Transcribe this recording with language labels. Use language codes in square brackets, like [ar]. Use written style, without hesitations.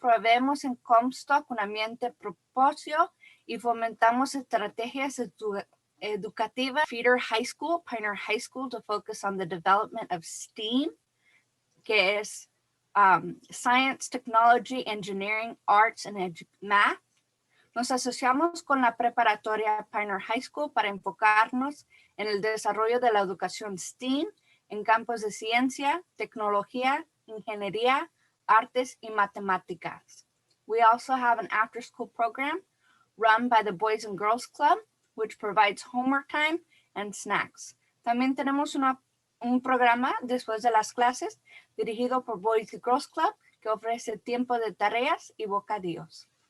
[es] Proveemos en Comstock un ambiente propósito y fomentamos estrategias educativas. [en] Feeder High School, Pioneer High School, to focus on the development of STEAM, [es] que es [en] Science, Technology, Engineering, Arts, and Math. [es] Nos asociamos con la preparatoria Pioneer High School para enfocarnos en el desarrollo de la educación STEAM en campos de ciencia, tecnología, ingeniería, artes y matemáticas. [en] We also have an after-school program run by the Boys and Girls Club, which provides homework time and snacks. [es] También tenemos un programa después de las clases dirigido por Boys and Girls Club que ofrece tiempo de tareas y bocadillos.